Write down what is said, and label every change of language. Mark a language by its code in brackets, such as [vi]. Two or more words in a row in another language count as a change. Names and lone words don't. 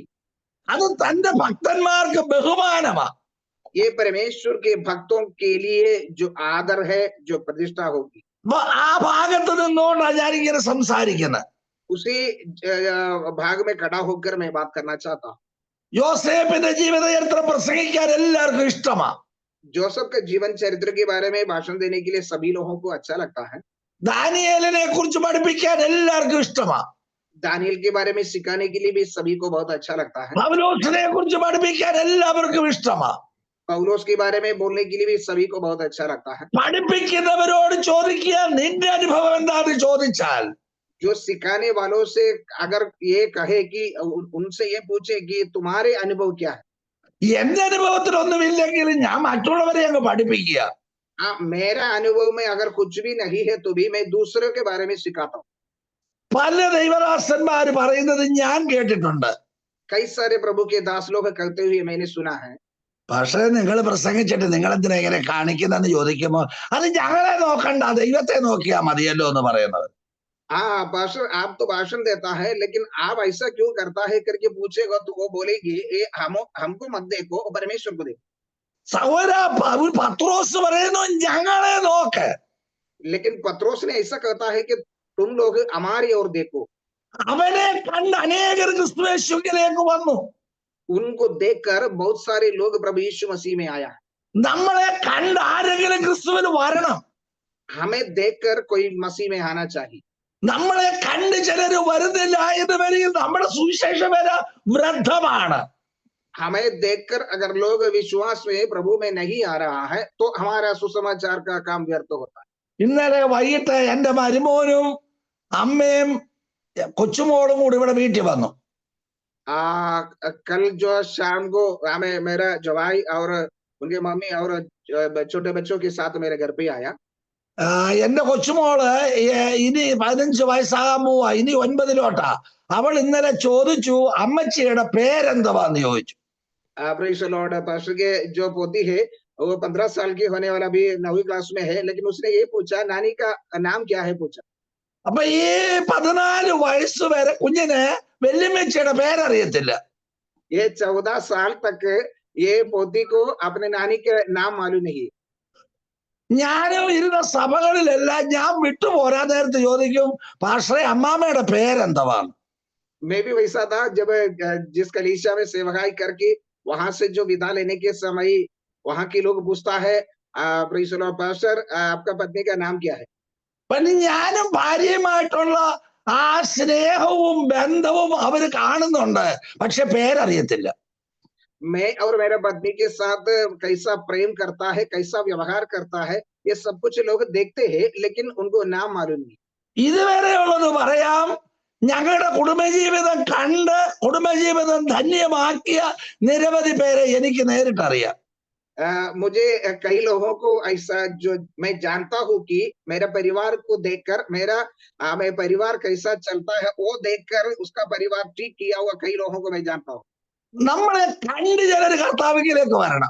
[ml] അത് തന്റെ ഭക്തന്മാർക്ക് ബഹുമാനമാണ്. [hi] ये परमेश्वर के भक्तों के लिए जो आदर है, जो प्रतिष्ठा होगी। [ml] അപ്പൊ ആ ഭാഗത്ത് നിന്നുകൊണ്ടാണ് ഞാനിങ്ങനെ സംസാരിക്കുന്നത്. [hi] उसी भाग में खड़ा होकर मैं बात करना चाहता हूँ। [ml] യോസേപ്പിന്റെ ജീവിത ചരിത്രം പ്രസംഗിക്കാൻ എല്ലാവർക്കും ഇഷ്ടമാണ്. [hi] जोसेफ के जीवन चरित्र के बारे में भाषण देने के लिए सभी लोगों को अच्छा लगता है। [ml] ദാനിയേലിനെ കുറിച്ച് പഠിപ്പിക്കാൻ എല്ലാവർക്കും ഇഷ്ടമാണ്. [hi] दानियल के बारे में सिखाने के लिए भी सभी को बहुत अच्छा लगता है। [ml] പൗലോസിനെ കുറിച്ച് പഠിപ്പിക്കാൻ എല്ലാവർക്കും ഇഷ്ടമാണ്. [hi] पौलुस के बारे में बोलने के लिए भी सभी को बहुत अच्छा लगता है। [ml] പഠിപ്പിക്കുന്നവരോട് ചോദിക്കുക നിന്റെ അനുഭവം എന്താന്ന് ചോദിച്ചാൽ, [hi] जो सिखाने वालों से अगर ये कहे कि उनसे ये पूछे कि तुम्हारे अनुभव क्या है, [ml] എന്റെ അനുഭവത്തിലൊന്നുമില്ലെങ്കിലും ഞാൻ മറ്റുള്ളവരെ അങ്ങ് പഠിപ്പിക്കുക. [hi] मेरा अनुभव में अगर कुछ भी नहीं है तो भी मैं दूसरों के बारे में सिखाता हूँ। [ml] പല ദൈവദാസന്മാര് പറയുന്നത് ഞാൻ കേട്ടിട്ടുണ്ട്. [hi] कई सारे प्रभु के दास लोग कहते हुए मैंने सुना है। [ml] പക്ഷെ നിങ്ങൾ പ്രസംഗിച്ചിട്ട് നിങ്ങൾ എന്തിനാ ഇങ്ങനെ കാണിക്കുന്നെന്ന് ചോദിക്കുമ്പോൾ അത് ഞങ്ങളെ നോക്കണ്ട ദൈവത്തെ നോക്കിയാ മതിയല്ലോ എന്ന് പറയുന്നത്. [hi] हाँ पास्टर, आप तो भाषण देता है लेकिन आप ऐसा क्यों करता है करके पूछेगा तो वो बोलेगी ये हमको मत देखो, परमेश्वर को देखो। [ml] സഹോദര പത്രോസ് പറയുന്നു ഞങ്ങളെ നോക്ക്. [hi] लेकिन पत्रोस ने ऐसा कहता है कि तुम लोग हमारी ओर देखो। [ml] അവനെ കണ്ട് അനേകർ ക്രിസ്തുയേശുവിലേക്ക് വന്നു. [hi] उनको देखकर बहुत सारे लोग प्रभु यीशु मसीह में आया। [ml] നമ്മളെ കണ്ട് ആരെങ്കിലും ക്രിസ്തുവിൽ വരണം. [hi] हमें देखकर कोई मसीह में आना चाहिए। [ml] നമ്മളെ കണ്ട് ചിലര് വരുന്നില്ല എന്ന് വരികയും നമ്മുടെ സുവിശേഷം വരെ വൃദ്ധമാണ്. [hi] हमें देखकर अगर लोग विश्वास में प्रभु में नहीं आ रहा है तो हमारा सुसमाचार का काम व्यर्थ होता है। [ml] ഇന്നലെ വൈകിട്ട് എന്റെ മരുമോനും അമ്മയും കൊച്ചുമോളും കൂടി ഇവിടെ വീട്ടിൽ വന്നു. [hi] कल जो शाम को हमें मेरा जवाई और उनके मम्मी और छोटे बच्चों के साथ मेरे घर पे आया। [ml] എന്റെ കൊച്ചുമോള് ഇനി 15 വയസ്സാകാൻ പോവാ, ഇനി 9 അവൾ ഇന്നലെ ചോദിച്ചു അമ്മച്ചിയുടെ പേരെന്തുവാന്ന് ചോദിച്ചു. [en] Praise the Lord. [hi] पास्टर के जो पोती है वो 15 साल की होने वाला, भी 9वीं क्लास में है, लेकिन उसने ये पूछा नानी का नाम क्या है पूछा। [ml] അപ്പൊ ഈ 14 വയസ്സ് വരെ കുഞ്ഞിന് വല്യമ്മച്ചിയുടെ പേരറിയത്തില്ല. [hi] ये 14 साल तक ये पोती को अपने नानी के नाम मालूम नहीं। [ml] ഞാനും ഇരുന്ന സഭകളിലെല്ലാം ഞാൻ വിട്ടുപോരാ നേരത്ത് ചോദിക്കും പാസ്റ്ററെ അമ്മാമ്മയുടെ പേരെന്തുവാണ്. [hi] मैं भी वैसा था, जब जिस कलीसिया में सेवकाई करके वहां से जो विदा लेने के समय वहां के लोग पूछता है [en] Praise the Lord [hi] पास्टर आपका पत्नी का नाम क्या है। [ml] പിന്നെ ഞാനും ഭാര്യയുമായിട്ടുള്ള ആ സ്നേഹവും ബന്ധവും അവര് കാണുന്നുണ്ട്, പക്ഷെ പേരറിയത്തില്ല. [hi] मैं और मेरा पत्नी के साथ कैसा प्रेम करता है, कैसा व्यवहार करता है, ये सब कुछ लोग देखते हैं लेकिन उनको नाम मालूम नहीं। [ml] ഇതുവരെയുള്ളത് പറയാം, ഞങ്ങളുടെ കുടുംബജീവിതം കണ്ട് കുടുംബജീവിതം ധന്യമാക്കിയ നിരവധി പേരെ എനിക്ക് നേരിട്ടറിയാം. [hi] मुझे कई लोगों को ऐसा जो मैं जानता हूँ कि मेरा परिवार को देखकर मेरा परिवार कैसा चलता है वो देखकर उसका परिवार ठीक किया हुआ कई लोगों को मैं जानता हूँ। [ml] നമ്മളെ കണ്ട് ചിലർ കർത്താവിലേക്ക് വരണം.